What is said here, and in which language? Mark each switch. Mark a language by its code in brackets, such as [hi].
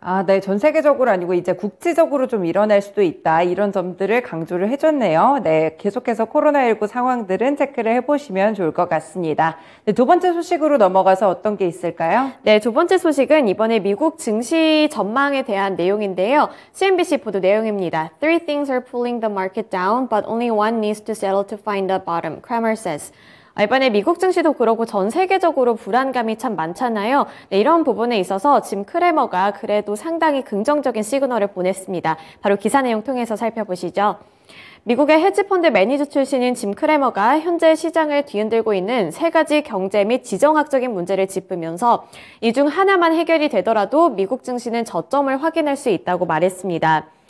[ko] 네, 전 세계적으로 아니고 이제 국지적으로 좀 일어날 수도 있다. 이런 점들을 강조를 해줬네요. 네, 계속해서 코로나19 상황들은 체크를 해보시면 좋을 것 같습니다. 네, 두 번째 소식으로 넘어가서 어떤 게 있을까요? 네, 두 번째 소식은 이번에 미국 증시 전망에 대한 내용인데요. CNBC 보도 내용입니다. [en] Three things are pulling the market down, but only one needs to settle to find the bottom, Cramer says. [ko] 이번에 미국 증시도 그러고 전 세계적으로 불안감이 참 많잖아요. 네, 이런 부분에 있어서 짐 크레머가 그래도 상당히 긍정적인 시그널을 보냈습니다. 바로 기사 내용 통해서 살펴보시죠. 미국의 헤지펀드 매니저 출신인 짐 크레머가 현재 시장을 뒤흔들고 있는 세 가지 경제 및 지정학적인 문제를 짚으면서 이 중 하나만 해결이 되더라도 미국 증시는 저점을 확인할 수 있다고 말했습니다.